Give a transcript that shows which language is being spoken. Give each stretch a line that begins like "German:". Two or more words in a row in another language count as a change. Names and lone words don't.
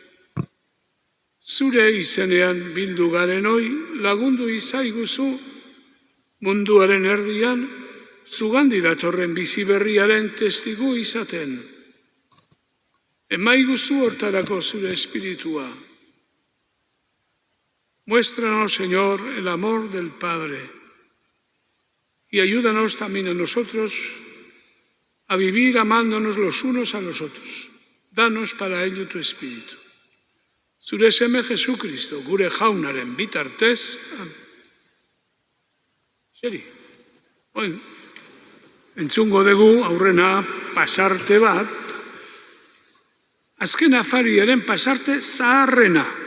Basque: Zure izenean bildu garenoi lagundu izaiguzu munduaren erdian zugandi datorren bizi berriaren testigu izaten. Emaiguzu hortarako zure espiritua.
Spanish: Muéstranos, Señor, el amor del Padre y ayúdanos también a nosotros a vivir amándonos los unos a los otros. Danos para ello tu espíritu.
Basque: Zure seme Jesucristo, gure jaunaren bitartez. Seri, entzungo dugu aurrena pasarte bat, azken afariaren pasarte zaharrena.